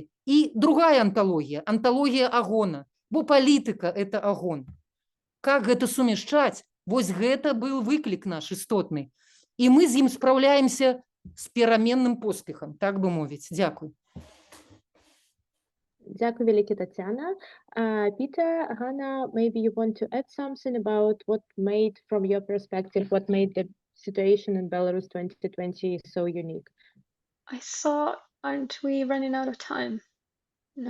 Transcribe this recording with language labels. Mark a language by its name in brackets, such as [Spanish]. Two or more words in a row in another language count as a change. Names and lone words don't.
[Belarusian] І другая анталогія, анталогія агона, бо палітыка – это агон. Как гэта сумяшчаць? Вось гэта был выклік наш істотны. І мы з ім спраўляемся з пераменным поспехам, так бы мовіць. Дзякуй. [Ukrainian] Дякую велике, Таццяна. [English] Peter, Hanna, maybe you want to add something about what made, from your perspective, what made the situation in Belarus 2020 so unique? I saw, aren't we running out of time? No.